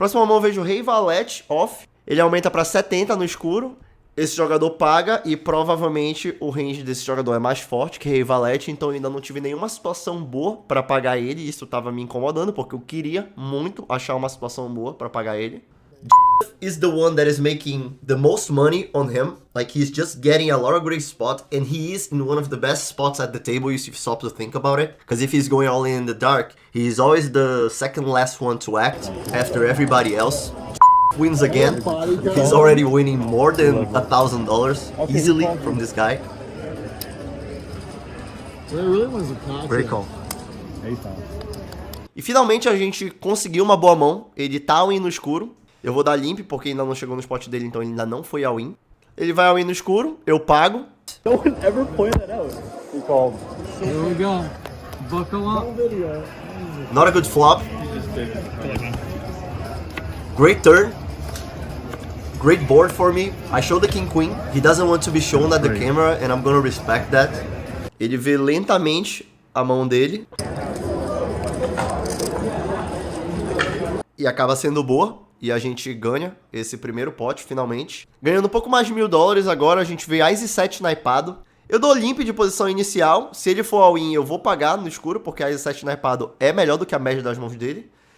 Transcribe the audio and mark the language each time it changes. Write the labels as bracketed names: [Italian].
[Portuguese] Próxima mão eu vejo o Rei Valete Off, ele aumenta pra 70 no escuro, esse jogador paga e provavelmente o range desse jogador é mais forte que Rei Valete, então eu ainda não tive nenhuma situação boa pra pagar ele, e isso tava me incomodando, porque eu queria muito achar uma situação boa pra pagar ele. [English] Is the one that is making the most money on him. Like, he's just getting a lot of great spot, and he is in one of the best spots at the table if you stop to think about it. Because if he's going all in the dark, he's always the second last one to act after everybody else. Wins again. He's already winning more than $1,000 easily from this guy. there really was a cocktail. Very cool. Ace off. [Portuguese] E finalmente a gente conseguiu uma boa mão. Ele tá all-in no escuro. Eu vou dar limp porque ainda não chegou no spot dele, então ele ainda não foi all-in. Ele vai all-in no escuro, eu pago. [English] No one ever pointed that out. He called. Here we go. Buckle up. Not a good flop. Great turn. Great board for me. I show the king queen. He doesn't want to be shown at the camera and I'm gonna respect that. [Portuguese] Ele vê lentamente a mão dele. E acaba sendo boa. E a gente ganha esse primeiro pote, finalmente. Ganhando um pouco mais de $1.000 agora, a gente vê Ice 7 naipado. Eu dou limp de posição inicial. Se ele for all-in, eu vou pagar no escuro, porque Ice 7 naipado é melhor do que a média das mãos dele.